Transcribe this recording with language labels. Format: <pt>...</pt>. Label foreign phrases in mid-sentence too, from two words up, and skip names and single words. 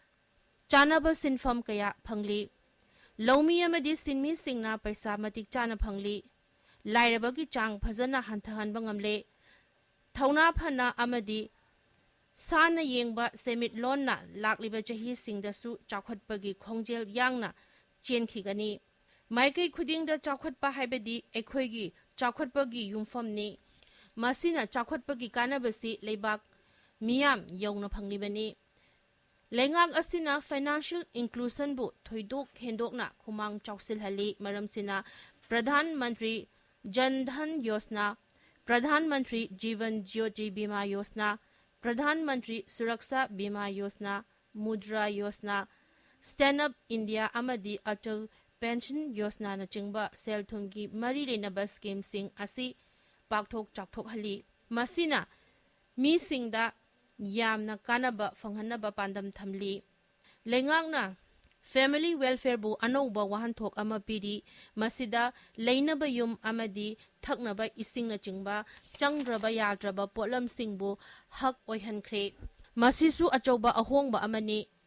<mni>chanaba sinfam kaya phangli Lawmi amadi sinmi singna paisa matik chana phangli lairabagi chang phajana hanthahanba ngamle thauna phana amadi sana yengba semit lonna lakliba chahi singdasu chakhatpagi khongjel yangna chenkhigani maikai khudingda chakhatpa haibadi ekhoigi chakhatpagi yumfamni masina chakhatpagi kanabasi leibak miyam yongna phanglibani Lengak asina</mni> <en>financial inclusion</en> <mni>bu thoidok hendokna khumang chawsil hali maramsina Pradhan Mantri Jan Dhan Yojana Pradhan Mantri Jivan Jyoti Bima Yojana Pradhan Mantri Suraksha Bima Yojana Mudra Yojana Stand Up India amadi Atal Pension Yojana na chingba sel thumgi mari lenaba scheme sing asi pakthok chakthok hali masina mi singda Yamna kanaba fanghanaba pandam thamli lengakna</mni> <en>family welfare</en> <mni>bu anouba wahanthok ama piri masida leinaba yum amadi thaknaba isingna chingba changraba yadraba polam singbu hak oihankhre masisu achoba ahongba amani</mni>